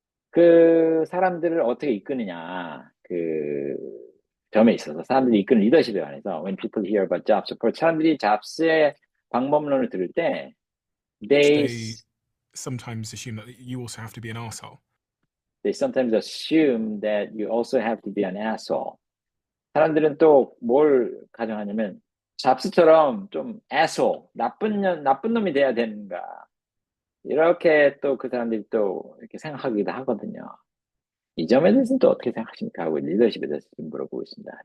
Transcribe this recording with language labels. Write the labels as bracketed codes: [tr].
[ko] 그 사람들을 어떻게 이끄느냐 그 점에 있어서 사람들이 이끄는 리더십에 관해서 [en] when people hear about Jobs' approach, [ko] 사람들이 잡스의 방법론을 들을 때 [en] they sometimes assume that you also have to be an arsehole. They sometimes assume that you also have to be an asshole. [ko] 사람들은 또 뭘 가정하냐면 잡스처럼 좀 asshole, 나쁜 놈이 돼야 되는가. 이렇게 또 그 사람들이 또 이렇게 생각하기도 하거든요. 이 점에 대해서는 또 어떻게 생각하십니까? 하고 리더십에 대해서 좀 물어보고 있습니다.